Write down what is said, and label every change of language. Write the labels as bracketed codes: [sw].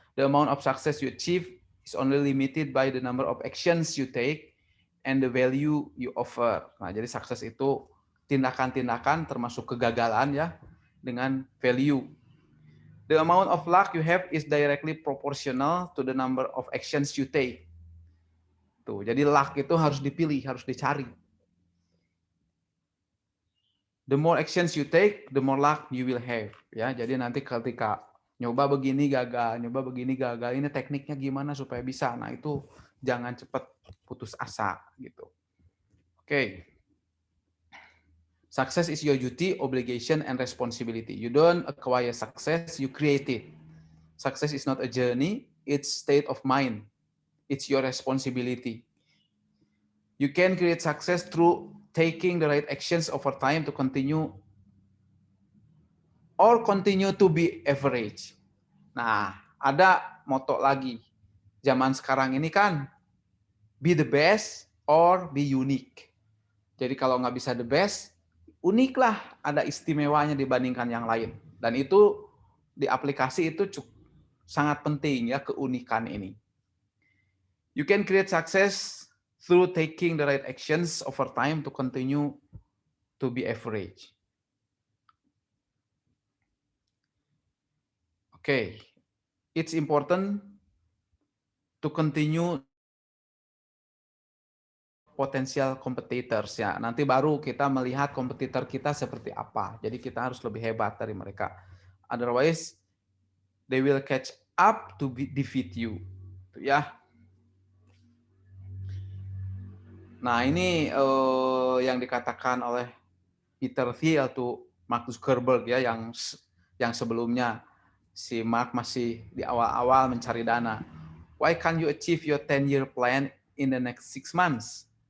[en] The amount of success you achieve is only limited by the number of actions you take and the value you offer. [id] Nah, jadi sukses itu tindakan-tindakan termasuk kegagalan ya dengan value. [en] The amount of luck you have is directly proportional to the number of actions you take. [id] Tuh, jadi luck itu harus dipilih, harus dicari. [en] The more actions you take, the more luck you will have. [id] Ya, jadi nanti ketika nyoba begini gagal, ini tekniknya gimana supaya bisa. Nah, itu jangan cepat putus asa gitu. Oke. [en] Success is your duty, obligation, and responsibility. You don't acquire success, you create it. Success is not a journey, it's state of mind. It's your responsibility. You can create success through taking the right actions over time to continue to be average. [id] Nah, ada moto lagi. Zaman sekarang ini kan [en] be the best or be unique. [id] Jadi kalau nggak bisa the best, unik lah, ada istimewanya dibandingkan yang lain. Dan itu di aplikasi itu sangat penting ya, keunikan ini. [en] You can create success through taking the right actions over time to continue to be average. Okay, it's important to continue potensial competitors ya. [id] Nanti baru kita melihat kompetitor kita seperti apa. Jadi kita harus lebih hebat dari mereka. [en] Otherwise, they will catch up to defeat you. [id] Ya. Nah ini yang dikatakan oleh Peter Thiel atau Mark Zuckerberg ya, yang sebelumnya si Mark masih di awal-awal mencari dana. [en] Why can't you achieve your 10-year plan in the next 6 months?